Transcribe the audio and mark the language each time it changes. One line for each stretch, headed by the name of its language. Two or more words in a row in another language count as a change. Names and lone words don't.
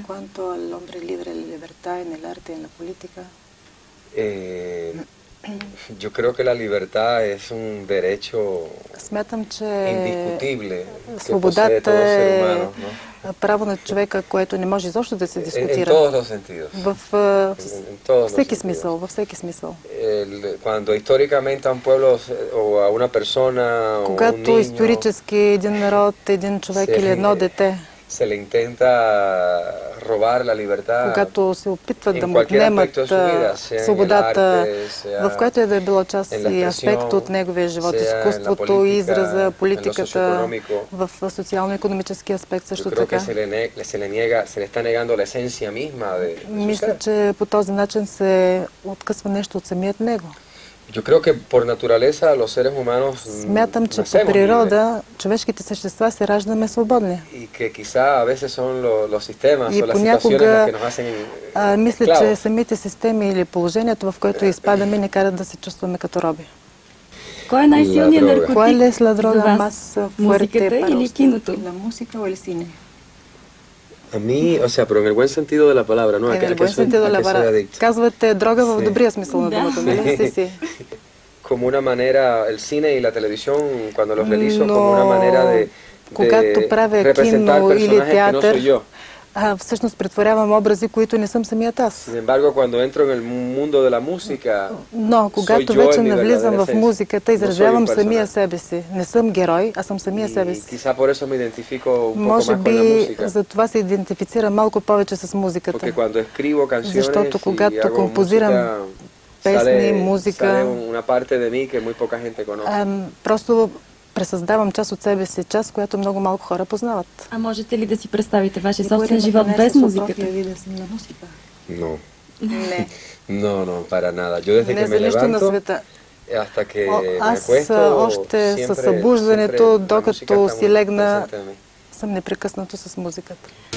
Italian: Quanto all'
Spanish: hombre libre, la libertà en el arte, en la política. Yo creo que la libertad es un derecho
Bulgarian: Смятам, че
Spanish: indiscutible que posee
Bulgarian: свободата
Spanish: todo ser
Bulgarian: е
Spanish: humano, ¿no?
Bulgarian: право на човека, което не може изобщо да се
Spanish: En
Bulgarian: дискутира.
Spanish: todos los sentidos.
Bulgarian: В
Spanish: todos
Bulgarian: всеки
Spanish: los
Bulgarian: смисъл, във всеки смисъл.
Spanish: Cuando históricamente a un pueblo o a una persona o un
Bulgarian: Когато
Spanish: niño
Bulgarian: исторически един народ, един човек или едно дете,
Spanish: se le intenta robar la libertad,
Bulgarian: когато се опитват
Spanish: en
Bulgarian: да му
Spanish: cualquier
Bulgarian: отнемат
Spanish: aspecto de su vida, sea en el
Bulgarian: свободата,
Spanish: arte, sea
Bulgarian: в което е да е било част
Spanish: en la
Bulgarian: и аспект
Spanish: expresión,
Bulgarian: от неговия живот,
Spanish: sea en la
Bulgarian: изкуството,
Spanish: política,
Bulgarian: израза,
Spanish: en lo
Bulgarian: политиката,
Spanish: socioeconómico.
Bulgarian: в социално-икономически аспект
Spanish: Yo
Bulgarian: също
Spanish: creo que
Bulgarian: така.
Spanish: se le está negando la esencia misma de su
Bulgarian: Мисля,
Spanish: ser.
Bulgarian: че по този начин се откъсва нещо от самият него.
Spanish: Yo creo que por naturaleza los seres humanos
Bulgarian: Смятам, че по
Spanish: nacemos libres
Bulgarian: природа човешките същества се раждаме свободни.
Spanish: y que quizá a veces son los sistemas
Bulgarian: И
Spanish: o las situaciones las
Bulgarian: понякога
Spanish: que nos hacen
Bulgarian: мисля, че
Spanish: esclavos.
Bulgarian: самите системи или положението, в което изпадаме, ни карат да се чувстваме като роби. Кой е най-силният
Spanish: La droga.
Bulgarian: наркотик
Spanish: ¿Cuál es la
Bulgarian: за
Spanish: droga
Bulgarian: вас?
Spanish: más
Bulgarian: Музиката
Spanish: fuerte para
Bulgarian: или
Spanish: usted?
Bulgarian: киното?
Spanish: ¿La música o el cine? A mí, o sea, pero en el buen sentido de la palabra, ¿no? En el buen sentido de la palabra.
Bulgarian: Казвате дрога в добрия смисъл на думата, нали?
Spanish: Sí, sí. Como una manera, el cine y la televisión, cuando los realizo,
Bulgarian: Но
Spanish: como una manera de
Bulgarian: когато правя
Spanish: representar
Bulgarian: кино или
Spanish: personajes que no
Bulgarian: театър,
Spanish: soy yo.
Bulgarian: Всъщност претворявам образи, които не съм самият аз.
Spanish: Sin embargo, cuando entro en el mundo de la música,
Bulgarian: Но когато
Spanish: soy yo
Bulgarian: вече
Spanish: en mi
Bulgarian: навлизам
Spanish: verdadera
Bulgarian: в
Spanish: esencia.
Bulgarian: музиката,
Spanish: No soy
Bulgarian: изразявам
Spanish: un
Bulgarian: самия
Spanish: personaje.
Bulgarian: себе си. Не съм герой, а съм самия себе
Spanish: Y
Bulgarian: си.
Spanish: quizá por eso me identifico un poco
Bulgarian: Може
Spanish: más con la
Bulgarian: би
Spanish: música.
Bulgarian: за това се идентифицирам малко повече с музиката.
Spanish: Porque cuando escribo canciones
Bulgarian: Защото
Spanish: y
Bulgarian: когато
Spanish: hago
Bulgarian: композирам
Spanish: música,
Bulgarian: песни,
Spanish: sale
Bulgarian: музика,
Spanish: una parte de mí que muy poca gente conoce.
Bulgarian: просто пресъздавам част от себе си, част, която много малко хора познават. А можете ли да си представите вашия собствен живот без музиката?
Spanish: No.
Bulgarian: Не.
Spanish: No, para nada. Yo desde
Bulgarian: Не
Spanish: que me
Bulgarian: за нищо на
Spanish: levanto
Bulgarian: света.
Spanish: hasta que me
Bulgarian: Аз
Spanish: acuesto,
Bulgarian: още
Spanish: siempre,
Bulgarian: със събуждането,
Spanish: siempre la música
Bulgarian: докато
Spanish: está
Bulgarian: си
Spanish: muy
Bulgarian: легна,
Spanish: presente en mí.
Bulgarian: съм непрекъснато с музиката.